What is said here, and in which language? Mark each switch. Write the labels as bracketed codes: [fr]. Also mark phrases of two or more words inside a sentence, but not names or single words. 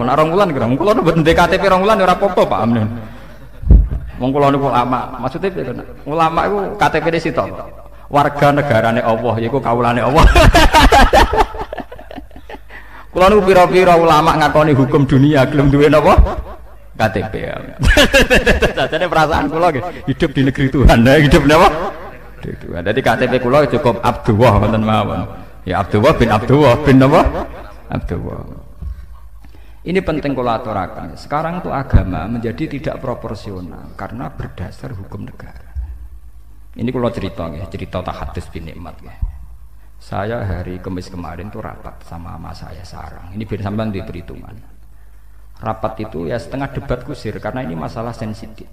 [jv] Nek 2 wulan kira kula mboten ndek KTP 2 wulan ora apa-apa Pak amin. Wong kula niku ulama. Maksudnya ulama iku KTP-ne sitok. Warga negarane Allah yaiku kawulane Allah. Kula niku pira-pira ulama ngakoni hukum dunia gelem duwe napa? KTP. [id] Jadi perasaan kula hidup di negeri Tuhan, hidup napa? Tuhan. Jadi KTP kula cukup Abdullah [jv] wonten mawon. Ya Abdullah bin napa? Abdullah. [id] Ini penting [jv] kula aturaken. [id] Sekarang itu agama menjadi tidak proporsional karena berdasar hukum negara. Ini kula cerita [ar] tahadus bin nikmat [id] ya. Saya hari Kamis kemarin tuh rapat sama mas saya Sarang. Ini biar sampean di perhitungan. Rapat itu ya setengah debat kusir karena ini masalah sensitif.